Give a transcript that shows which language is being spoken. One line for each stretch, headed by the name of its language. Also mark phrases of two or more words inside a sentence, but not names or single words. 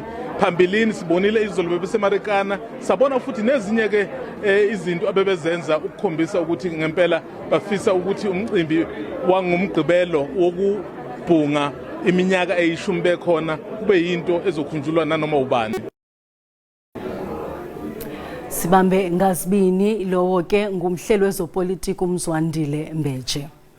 Zulu: Phambilini sibonile izolo bebesemarikana, sabona futhi nezinye ke izinto abebezenza ukukhombisa ukuthi ngempela bafisa ukuthi umcimbi wangumgqibelo wokubhunga iminyaka eyishumi bekhona kube yinto ezokhunjulwa nanoma ubani. Sibambe ngazibini lowo ke ngumhlelo wezopolitiko uMzwandile Mbeje.